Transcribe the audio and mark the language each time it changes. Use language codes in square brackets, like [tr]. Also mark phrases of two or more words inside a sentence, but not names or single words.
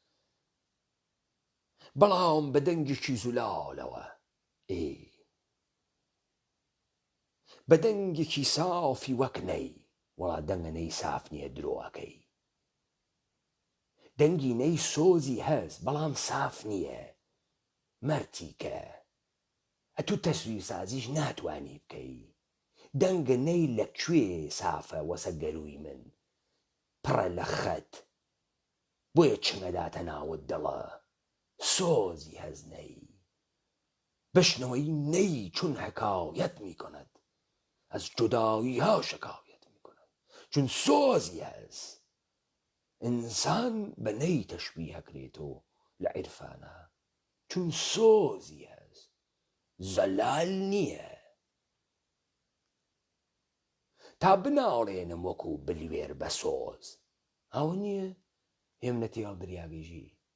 [ckb] بەڵام بە دەنگێکی زولالەوە بە دەنگێکی سافی وەک نەی، وەڵا دەنگە نەی ساف نییە درۆەکەی، دەنگی نەی سۆزی هەست بەڵام ساف نییە، مەرتیکە ئەتوو تەسویر سازیش ناتوانی بکەی. دەنگە نەی لەکوێ سافە وەسە گەروی من پڕە لە خەت، بۆیە چمەداتە ناوت دڵە سۆزی هەز نەی. [fa] بشنەوەی نەی چون حکایەت میکند از جدایی ها شکایت میکند، [ckb] چون سۆزی هەز ئینسان بە نەی تەشبیه ئەکرێتەوە لە عیرفانە، چون سۆزی هەز زەلال نییە. تا بناڵێنم وەکو بلوێر بە سۆز ئەوە نییە هێمنەتی هەڵدریاگەژی.